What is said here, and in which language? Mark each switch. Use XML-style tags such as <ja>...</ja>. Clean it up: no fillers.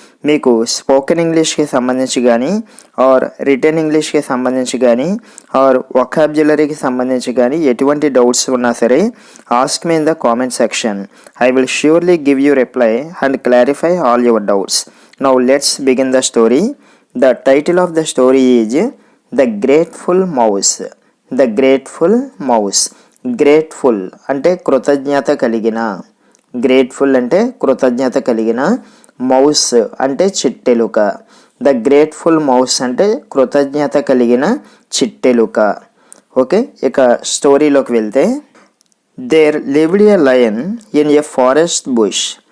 <te>మీకు స్పోకెన్ ఇంగ్లీష్కి సంబంధించి కానీ ఆర్ రిటర్న్ ఇంగ్లీష్కి సంబంధించి కానీ ఆర్ వొకాబులరీకి సంబంధించి కానీ ఎటువంటి డౌట్స్ ఉన్నా సరే</te> <en>Ask me in the comment section. I will surely give you reply and clarify all your doubts. Now let's begin the story. The title of the story is The Grateful Mouse. The Grateful Mouse.</en> <te>Grateful అంటే కృతజ్ఞత కలిగిన, grateful అంటే కృతజ్ఞత కలిగిన, mouse అంటే చిట్టెలుక. The grateful mouse అంటే కృతజ్ఞత కలిగిన చిట్టెలుక. ఓకే, ఇక స్టోరీలోకి వెళ్తే,</te> <en>There lived a lion in a forest bush.</en>